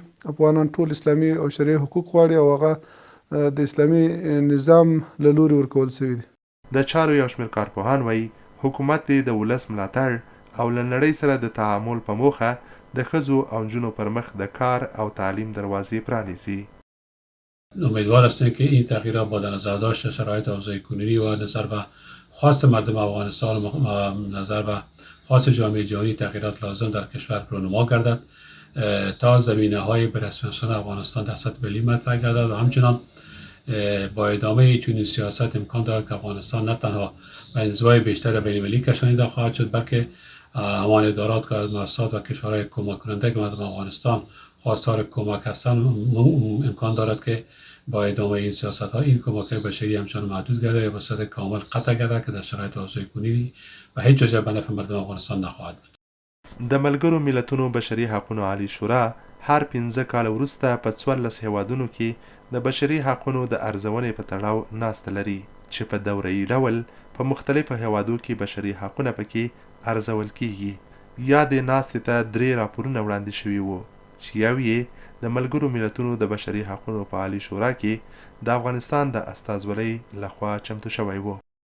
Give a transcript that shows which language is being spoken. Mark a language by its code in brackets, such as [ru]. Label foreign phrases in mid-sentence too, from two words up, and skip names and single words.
[ps] افغانان ټول اسلامي او شرعي حقوق غواړي او هغه د اسلامي نظام له لوري ورکول شوي دي. د چارو یو شمېر کارپوهان وایي حکومت دې د ولس ملاتړ او له نړۍ سره د تعامل په موخه د ښځو او نجونو پر مخ د کار او تعلیم دروازې پرانیزي. [fa] امیدوار هستیم که این تغییرات با در نظر داشت شرایط اوضاع کنونی و نظر به خواست مردم افغانستان و نظر به خواست جامعه جهانی تغییرات لازم در کشور رونما گردد تا زمینه های به رسمی شدن افغانستان در سطح ملی مطرح گردد و همچنان با ادامه چنین سیاست امکان دارد که افغانستان نه تنها به انزوای بیشتر بین المللی کشانیده خواهد شد بلکه همان ادارات که از مؤسسات و کشورهای کمک کننده که مردم افغانستان خواستار کمک هستند امکان دارد که با ادامه این سیاست ها این کمک های بشری همچنان محدود گردد یا به صورت کامل قطع گردد که در شرایط اوضاع کنونی و هیچ وجه به نفع مردم افغانستان نخواهد بود. [ps] د ملګرو ملتونو بشري حقونو عالی شورا هر 15 کال وروسته په 14 هیوادونو کې د بشري حقونو د ارزونې په تړاو ناسته لري چې په دوره‌یي ډول په مختلفو هیوادو کې بشري حقونه پکې ارزول کیږي. یا د ناستې ته 3 راپورونه وړاندې شوي وو چې یو یې د ملګرو ملتونو د بشري حقونو په عالی شورا کې د افغانستان د استازولۍ لخوا چمتو شوی و.